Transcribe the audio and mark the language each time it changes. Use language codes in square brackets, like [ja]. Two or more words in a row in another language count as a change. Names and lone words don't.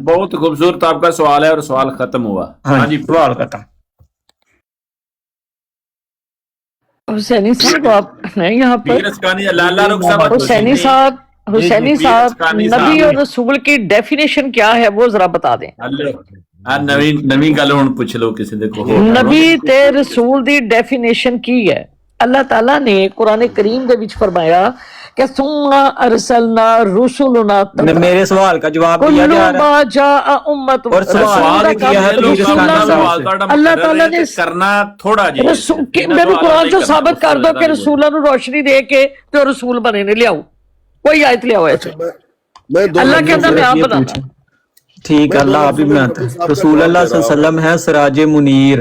[ur] بہت خوبصورت آپ کا سوال ہے اور سوال ختم ہوا. ہاں جی, سوال ختم. حسینی صاحب آپ ہیں یہاں پر؟ پیر اسکانی لالا رخ صاحب, حسینی صاحب نبی اور رسول کی ڈیفینیشن کیا ہے وہ ذرا بتا دیں. [pa] ਆ ਨਵੀਂ ਗੱਲ ਹੁਣ ਪੁੱਛ ਲਓ ਕਿਸੇ ਦੇ ਕੋਲ। ਨਬੀ ਤੇ ਰਸੂਲ ਦੀ ਡੈਫੀਨੇਸ਼ਨ ਕੀ ਹੈ? ਅੱਲਾਹ ਤਾਲਾ ਨੇ ਕੁਰਾਨ ਕਰੀਮ ਦੇ ਵਿੱਚ ਫਰਮਾਇਆ کہ [ar] ثم ارسلنا رسلنا [pa] میرے سوال کا جواب دیا جا رہا [ar] ما جاء امت [ur] اور سوال کیا ہے اللہ تعالیٰ نے کرنا تھوڑا جی میرے قرآن سے ثابت کر دو کہ رسولوں نے روشنی دے کے تو رسول بنے نے لیاؤ، کوئی آیت لیاؤ ایسے اللہ کے اندر میں آپ بنانا۔ ٹھیک ہے، اللہ آپ بھی بناتا ہے۔ رسول اللہ صلی اللہ علیہ وسلم ہے سراج منیر۔